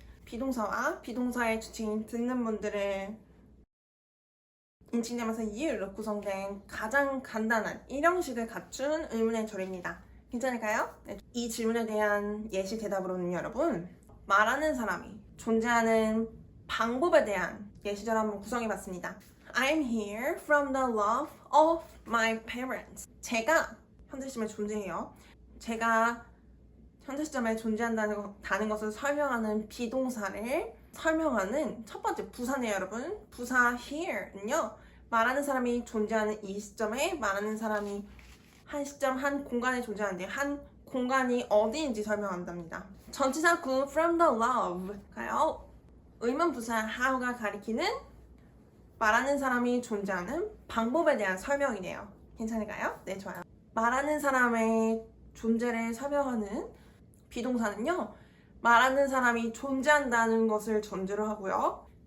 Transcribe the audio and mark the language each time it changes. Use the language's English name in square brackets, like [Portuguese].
[Korean] 비동사와 비동사의 주체인 듣는 분들을 인칭되면서 you로 구성된 가장 간단한 일형식을 갖춘 의문의 절입니다. 괜찮을까요? 네. 이 질문에 대한 예시 대답으로는 여러분 말하는 사람이 존재하는 방법에 대한 예시절 한번 구성해봤습니다. [English] I'm here from the love of my parents. [Korean] 제가 현재 시점에 존재해요. 제가 현재 시점에 존재한다는 것을 설명하는 비동사를 설명하는 첫 번째 부사네요, 여러분. 부사 here는요. 말하는 사람이 존재하는 이 시점에 말하는 사람이 한 시점, 한 공간에 존재하는데 한 공간이 어디인지 설명한답니다. 전치사구 [English] from the love [Korean] 가요. 의문 부사 how가 가리키는 말하는 사람이 존재하는 방법에 대한 설명이네요. 괜찮을까요? 네, 좋아요. 말하는 사람의 존재를 설명하는 비동사는요. 말하는 사람이 존재한다는 것을 전제로 하고요.